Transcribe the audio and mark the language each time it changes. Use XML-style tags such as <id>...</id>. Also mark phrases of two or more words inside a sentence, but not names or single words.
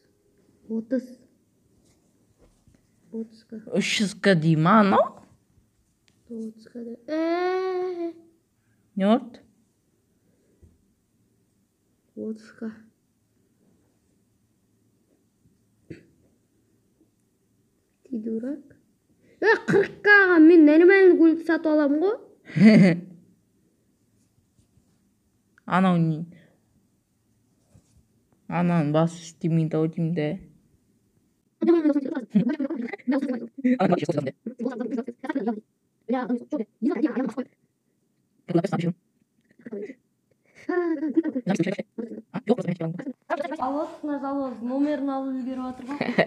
<kk>30К 300К дей ма анау? 30К да. Не болды?</kk> <ru>30К. Ты дурак?</ru> <kk>40Кға мен нормальный көлік сатып аламын ғой. Ананың басы істемейді ау деймін де. Завоз номерін алып үлгеріп жатыр ғой.</kk>